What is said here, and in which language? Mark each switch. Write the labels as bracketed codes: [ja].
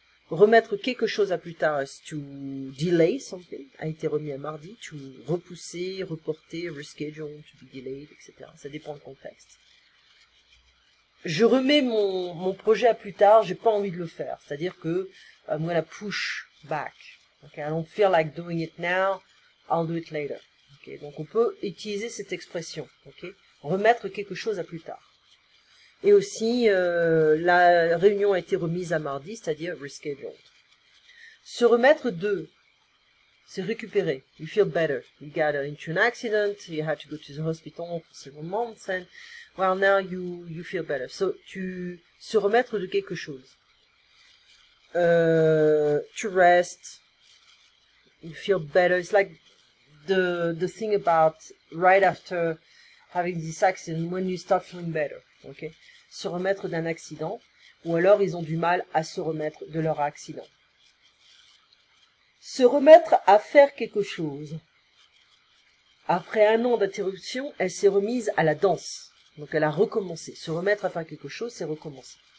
[fr] Remettre quelque chose à plus tard [en] is to delay something, [fr] a été remis à mardi, to repousser, reporter, reschedule, [en] to be delayed, [fr] etc. Ça dépend du contexte. Je remets mon projet à plus tard, j'ai pas envie de le faire. C'est-à-dire que [en] I'm gonna push back. Okay, I don't feel like doing it now, I'll do it later. [fr] Okay, donc on peut utiliser cette expression. Okay, remettre quelque chose à plus tard. Et aussi, la réunion a été remise à mardi, c'est-à-dire rescheduled. Se remettre de, c'est récupérer. [en] You feel better. You got into an accident, you had to go to the hospital for several months, and well, now you feel better. [fr] So, se remettre de quelque chose. [en] To rest, you feel better. It's like the thing about right after having this accident, when you start feeling better. Okay? [fr] Se remettre d'un accident, ou alors ils ont du mal à se remettre de leur accident. Se remettre à faire quelque chose. Après un an d'interruption, elle s'est remise à la danse. Donc elle a recommencé. Se remettre à faire quelque chose, c'est recommencer.